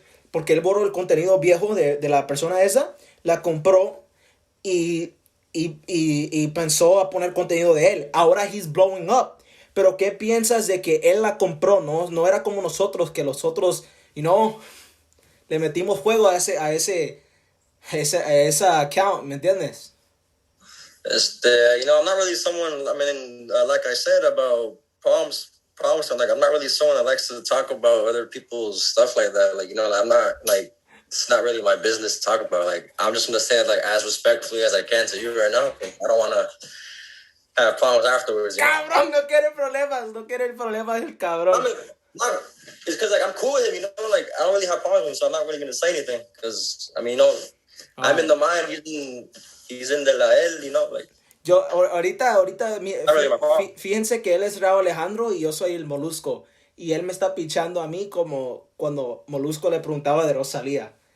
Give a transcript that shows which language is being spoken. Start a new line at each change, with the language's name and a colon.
Spanish: Porque él borró el contenido viejo de la persona esa, la compró y pensó a poner contenido de él. Ahora
English: he's blowing up.
Spanish: Pero ¿qué piensas de que él la compró? No era como nosotros, que nosotros, le metimos fuego a esa account, ¿me entiendes?
English: I'm not really someone, like I said about problems, I'm like, I'm not really someone that likes to talk about other people's stuff like that. Like, I'm not, like, it's not really my business to talk about. Like, I'm just going to say it, like, as respectfully as I can to you right now. I don't want to have problems afterwards.
Spanish: Cabrón, no quiere problemas el cabrón.
English: It's because, like, I'm cool with him, like, I don't really have problems with him, so I'm not really going to say anything. Because, I'm in the mind, he's in the la él, like.
Spanish: Yo, ahorita, fíjense que él es Raúl Alejandro y yo soy el Molusco. Y él me está pichando a mí como cuando Molusco le preguntaba de Rosalía.